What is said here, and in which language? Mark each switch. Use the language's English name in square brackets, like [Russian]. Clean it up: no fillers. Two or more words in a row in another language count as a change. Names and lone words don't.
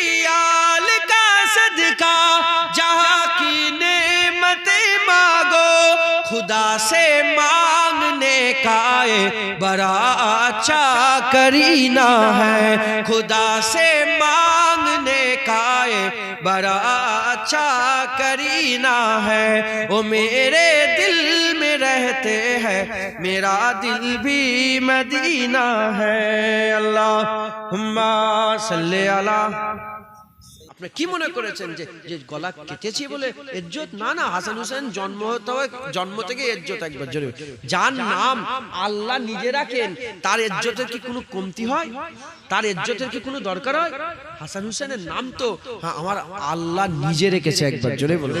[Urdu] آل کا صدقہ جہاں کی نعمتیں مانگو، خدا سے مانگنے کا بڑا اچھا کرینہ ہے، خدا سے مانگنے کا بڑا اچھا کرینہ ہے، وہ میرے دل میں رہتے ہیں، میرا دل بھی مدینہ ہے۔ [Arabic] اللہم صلی علی [Bangla] আপনি কি মনে করেছেন যে গলা কেটেছি বলে ইজ্জত? না না, হাসান হোসেন জন্ম থেকে ইজ্জত একবার জোরে, যার নাম আল্লাহ নিজে রাখেন তার ইজ্জতের কি কোনো কমতি হয়? তার ইজ্জতের কি কোনো দরকার হয়? হাসান হোসেনের নাম তো আমার আল্লাহ নিজে রেখেছে, একবার জোরে বলে।